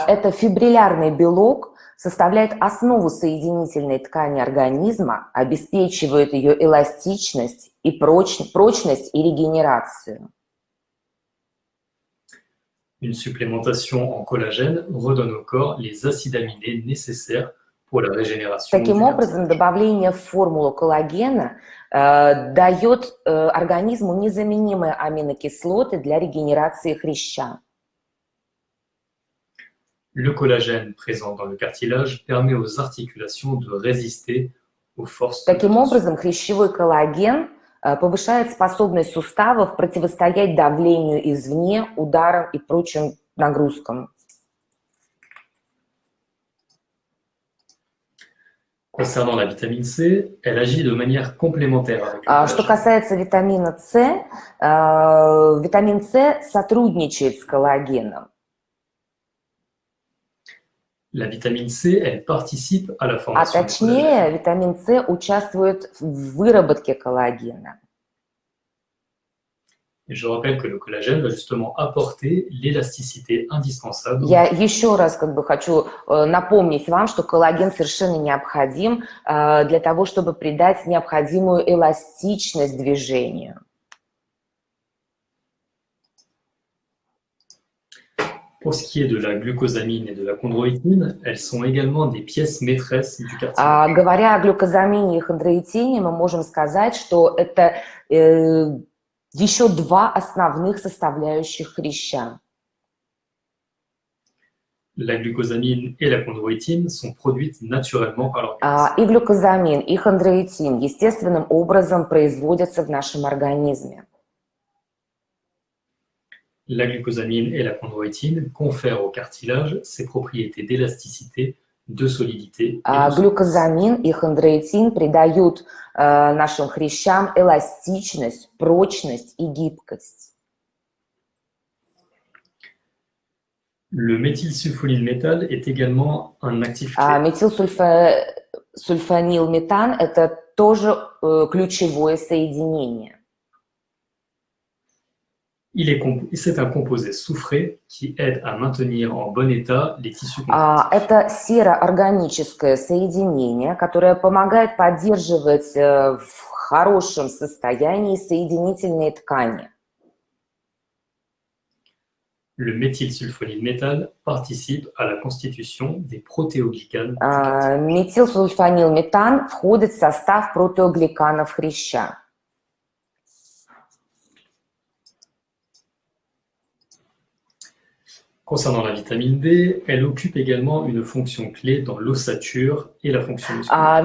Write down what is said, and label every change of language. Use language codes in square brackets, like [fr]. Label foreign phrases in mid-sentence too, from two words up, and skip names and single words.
[ru] Это фибриллярный белок, составляет основу соединительной ткани организма, обеспечивает ее эластичность и прочность и регенерацию. [fr] Une supplémentation en collagène redonne au corps les acides aminés nécessaires pour la régénération. [ru] Таким образом, добавление в формулу коллагена дает организму незаменимые аминокислоты для регенерации хряща. [fr] Le collagène présent dans le cartilage permet aux articulations de résister aux forces. [ru] Таким образом, хрящевой коллаген повышает способность суставов противостоять давлению извне, ударам и прочим нагрузкам. [fr] Concernant la vitamine C, elle agit de manière complémentaire avec le [ru] Что [fr] collagène. [ru] касается витамина С, витамин С сотрудничает с коллагеном. [fr] La vitamine C, elle participe à la [ru] А [fr] formation du collagène. [ru] точнее, витамин С участвует в выработке коллагена. [fr] Et je rappelle que le collagène va justement apporter l'élasticité indispensable [ru] Я еще раз хочу напомнить вам, что коллаген совершенно необходим для того, чтобы придать необходимую эластичность движению. [fr] Pour ce qui est de la glucosamine et de la chondroïtine, elles sont également des pièces maîtresses du cartilage. [ru] Говоря о глюкозамине и хондроитине, мы можем сказать, что это еще два основных составляющих хряща. [fr] La glucosamine et la chondroïtine sont produites naturellement par l'organisme. [ru] И глюкозамин, и хондроитин естественным образом производятся в нашем организме. [fr] La glucosamine et la chondroïtine confèrent au cartilage ses propriétés d'élasticité, de solidité et de souplesse. [ru] Глюкозамин и хондроитин придают нашим хрящам эластичность, прочность и гибкость. [fr] Le méthylsulfonylméthane est également un actif clé. [ru] Метилсульфанилметан – это тоже ключевое соединение. [fr] C'est un composé soufré qui aide à maintenir en bon état les tissus connectifs. [ru] Это сероорганическое соединение, которое помогает поддерживать в хорошем состоянии соединительные ткани. [fr] Le méthylsulfonylméthane participe à la constitution des protéoglycanes du cartilage. [ru] Метилсульфанилметан входит в состав протеогликанов хряща. [fr] Concernant la vitamine D, elle occupe également une fonction clé dans l'ossature et la fonction musculaire.